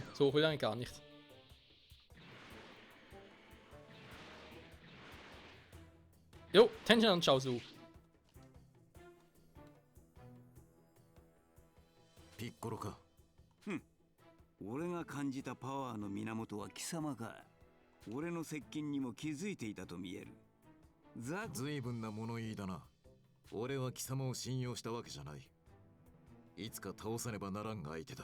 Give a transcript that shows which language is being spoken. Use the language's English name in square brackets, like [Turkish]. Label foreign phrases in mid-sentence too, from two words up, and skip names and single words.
[German] So hoch will ich eigentlich gar nicht. Jo, Tenshin und Chaozu. [Japanese] Piccolo か。俺が感じたパワーの源は貴様か。俺の接近にも気づいていたと見える。随分な物言いだな。俺は貴様を信用したわけじゃない。いつか倒さねばならんが相手だ。